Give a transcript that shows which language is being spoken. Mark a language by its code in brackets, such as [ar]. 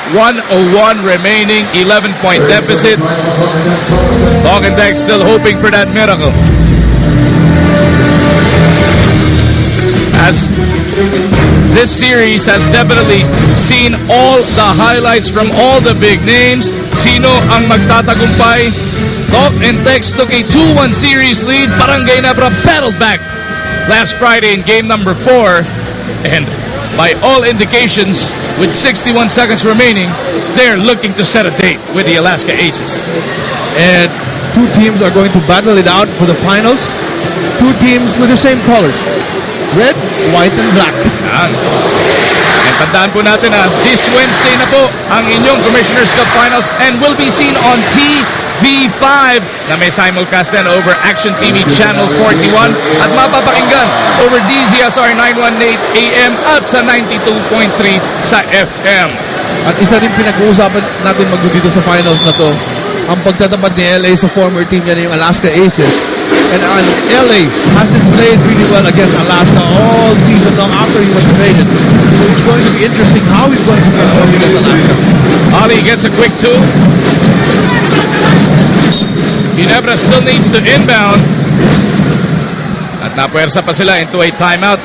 [en] 101 remaining, 11-point deficit. Talk and Text still hoping for that miracle. As this series has definitely seen all the highlights from all the big names. [tl] Sino ang magtatagumpay? [en] Talk and Text took a 2-1 series lead. Barangay Ginebra battled back last Friday in game number 4. And by all indications, with 61 seconds remaining, they're looking to set a date with the Alaska Aces. And two teams are going to battle it out for the finals. Two teams with the same colors. Red, white, and black. [tl] And tandaan po natin na this Wednesday na po ang inyong Commissioner's Cup Finals [en] and will be seen on TV5 [tl] na may simulcast din over Action TV Channel 41 at mapapakinggan over DZSR 918 AM at sa 92.3 sa FM. At isa rin pinag-uusapan natin dito sa finals na to, ang pagtatapat ni LA sa former team niya, yung Alaska Aces. [en] And LA hasn't played really well against Alaska all season long after he was traded. So it's going to be interesting how he's going to perform against Alaska. Ali gets a quick 2. Ginebra still needs to inbound. [tl] At napuwersa pa sila [en] into a timeout.